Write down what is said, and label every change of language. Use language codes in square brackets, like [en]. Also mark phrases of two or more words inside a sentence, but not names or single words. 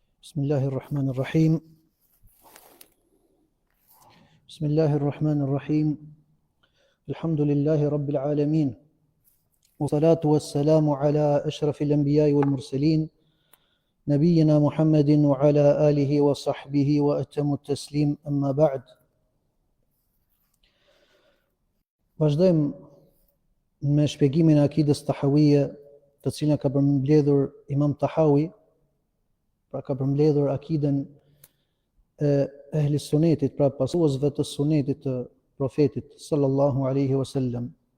[ar] بسم الله الرحمن الرحيم بسم الله الرحمن الرحيم الحمد لله رب العالمين والصلاة والسلام على أشرف الأنبياء والمرسلين نبينا محمد وعلى آله وصحبه وأتم التسليم أما بعد. [sq] Vazhdojmë me shpjegimin e akidës tahawije, të cilën ka përmbledhur Imam Tahawi, pra ka përmbledhur akiden e ehli sunetit, pra pasuesve të sunetit të profetit [ar] صلى الله عليه وسلم.